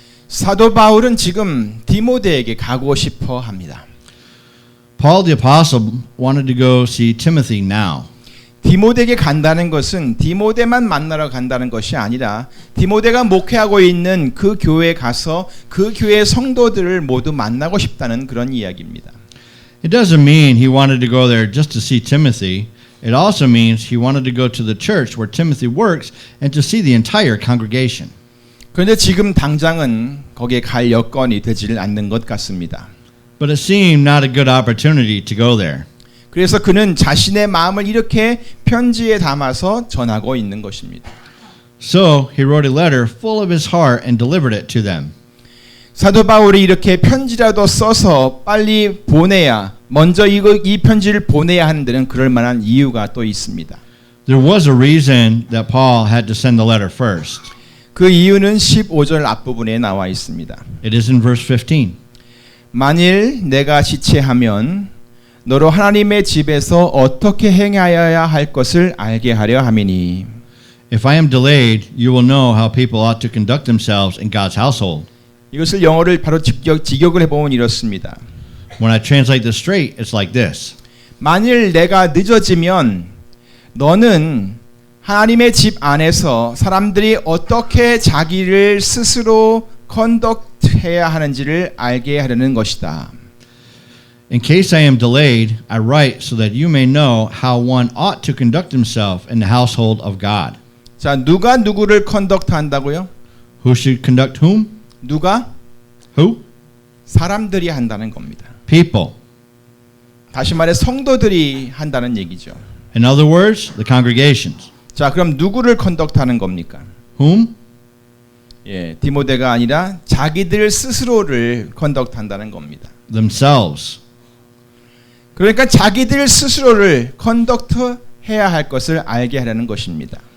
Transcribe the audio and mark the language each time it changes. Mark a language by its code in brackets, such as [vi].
[ko] 사도 바울은 지금 디모데에게 가고 싶어 합니다. [en] Paul the apostle wanted to go see Timothy now. [ko] 디모데에게 간다는 것은 디모데만 만나러 간다는 것이 아니라 디모데가 목회하고 있는 그 교회에 가서 그 교회 성도들을 모두 만나고 싶다는 그런 이야기입니다. [en] It doesn't mean he wanted to go there just to see Timothy. It also means he wanted to go to the church where Timothy works and to see the entire congregation. [ko] 그런데 지금 당장은 거기에 갈 여건이 되질 않는 것 같습니다. [en] But it seemed not a good opportunity to go there. [ko] 그래서 그는 자신의 마음을 이렇게 편지에 담아서 전하고 있는 것입니다. [en] So he wrote a letter full of his heart and delivered it to them. [ko] 사도 바울이 이렇게 편지라도 써서 빨리 보내야 먼저 이 편지를 보내야 하는 데는 그럴 만한 이유가 또 있습니다. [en] There was a reason that Paul had to send the letter first. [ko] 그 이유는 15절 앞부분에 나와 있습니다. [en] It is in verse 15. [ko] 만일 내가 지체하면 너로 하나님의 집에서 어떻게 행하여야 할 것을 알게 하려 함이니 [en] If I am delayed, you will know how people ought to conduct themselves in God's household. [ko] 이것을 영어를 바로 직역을 해보면 이렇습니다. [en] When I translate this straight, it's like this. [ko] 만일 내가 늦어지면 너는 하나님의 집 안에서 사람들이 어떻게 자기를 스스로 컨덕트해야 하는지를 알게 하려는 것이다. [en] In case I am delayed, I write so that you may know how one ought to conduct himself in the household of God. [ko] 자, 누가 누구를 컨덕트 한다고요? [en] Who should conduct whom? [ko] 누가? [en] Who? [ko] 사람들이 한다는 겁니다. [en] People. [ko] 다시 말해 성도들이 한다는 얘기죠. [en] In other words, the congregations. [ko] 자, 그럼 누구를 컨덕트 하는 겁니까? [en] Whom? [ko] 예, 디모데가 아니라 자기들 스스로를 컨덕트 한다는 겁니다. [en] Themselves. [ko] 그러니까 자기들 스스로를 컨덕트 해야 할 것을 알게 하려는 것입니다.